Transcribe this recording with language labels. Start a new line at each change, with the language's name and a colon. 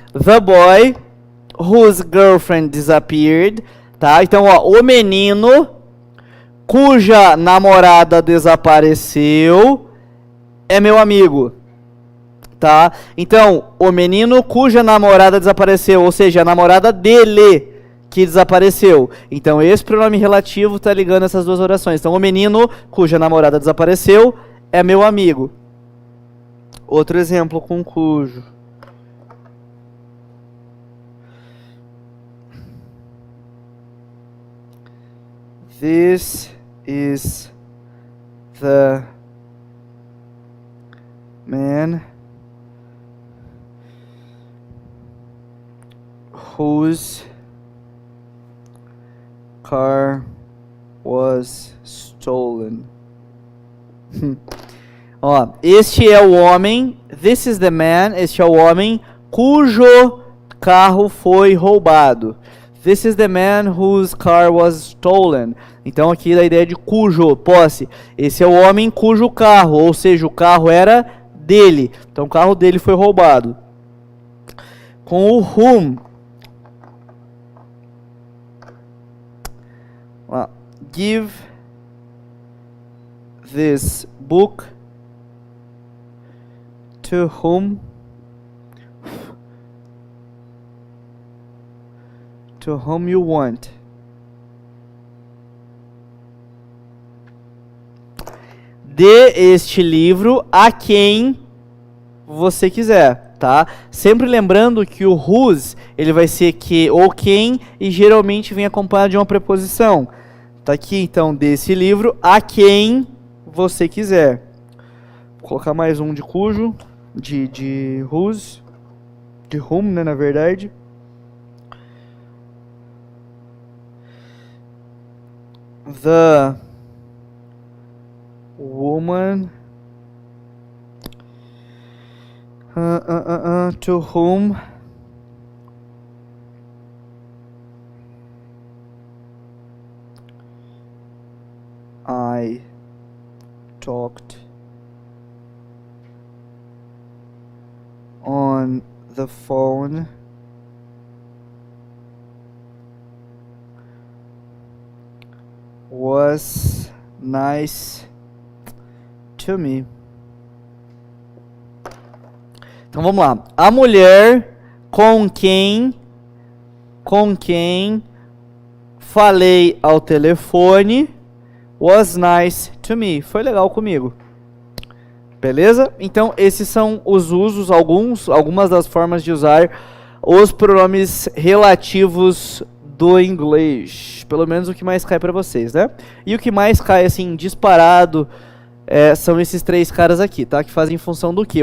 English: The boy whose girlfriend disappeared, tá?
Portuguese: Então, ó, o menino cuja namorada desapareceu é meu amigo, tá? Então, o menino cuja namorada desapareceu, ou seja, a namorada dele que desapareceu. Então, esse pronome relativo tá ligando essas duas orações. Então, o menino cuja namorada desapareceu é meu amigo. Outro exemplo com cujo.
English: This is the man whose car was stolen.
Portuguese: Ó, este é o homem,
English: this is the man,
Portuguese: este é o homem cujo carro foi roubado.
English: This is the man whose car was stolen.
Portuguese: Então aqui da ideia de cujo, posse. Esse é o homem cujo carro, ou seja, o carro era dele. Então o carro dele foi roubado. Com o whom.
English: Give this book to whom you want.
Portuguese: Dê este livro a quem você quiser, tá? Sempre lembrando que o whose, ele vai ser que ou quem e geralmente vem acompanhado de uma preposição. Tá aqui, então, desse livro a quem você quiser. Vou colocar mais um de cujo, de whose, de whom, né, na verdade.
English: The woman to whom I talked on the phone was nice to me.
Portuguese: Então vamos lá. A mulher com quem com quem falei ao telefone
English: was nice to me.
Portuguese: Foi legal comigo. Beleza? Então, esses são os usos, algumas das formas de usar os pronomes relativos do inglês. Pelo menos o que mais cai pra vocês, né? E o que mais cai, assim, disparado, são esses três caras aqui, tá? Que fazem função do quê?